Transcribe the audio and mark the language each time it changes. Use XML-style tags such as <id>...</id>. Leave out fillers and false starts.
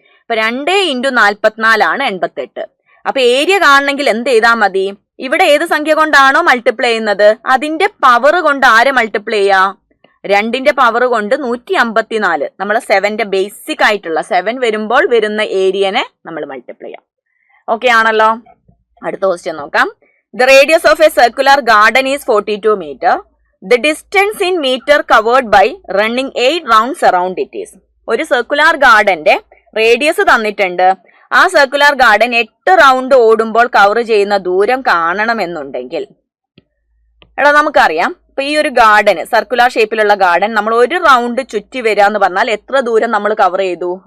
<ml>അപ്പൊ 2 × 44 ആണ് 88. അപ്പൊ ഏരിയ കാണണമെങ്കിൽ എന്ത് ചെയ്താൽ മതി, ഇവിടെ ഏത് സംഖ്യ കൊണ്ടാണോ മൾട്ടിപ്ലൈ ചെയ്യുന്നത് അതിന്റെ പവർ കൊണ്ട് ആരെ മൾട്ടിപ്ലൈ ചെയ്യാം? 2ന്റെ പവർ കൊണ്ട് 154. നമ്മൾ 7ന്റെ ബേസിക് ആയിട്ടുള്ള 7 വരുമ്പോൾ വരുന്ന ഏരിയനെ നമ്മൾ മൾട്ടിപ്ലൈ ചെയ്യാം. ഓക്കെ ആണല്ലോ. അടുത്ത ക്വസ്റ്റ്യൻ നോക്കാം.</ml> <en>The radius of a circular garden is 42 meter. The distance in meter covered by running 8 rounds around it is.</en> <ml>ഒരു സർക്കുലർ ഗാർഡന്റെ റേഡിയസ് തന്നിട്ടുണ്ട്. ആ സർക്കുലർ ഗാർഡൻ 8 റൗണ്ട് ഓടുമ്പോൾ കവർ ചെയ്യുന്ന ദൂരം കാണണമെന്നുണ്ടെങ്കിൽ എടാ നമുക്കറിയാം, ഇപ്പൊ ഈ ഒരു ഗാർഡൻ, സർക്കുലർ ഷേപ്പിലുള്ള ഗാർഡൻ നമ്മൾ ഒരു റൗണ്ട് ചുറ്റി വരിക എന്ന് പറഞ്ഞാൽ എത്ര ദൂരം നമ്മൾ കവർ ചെയ്തു?</ml>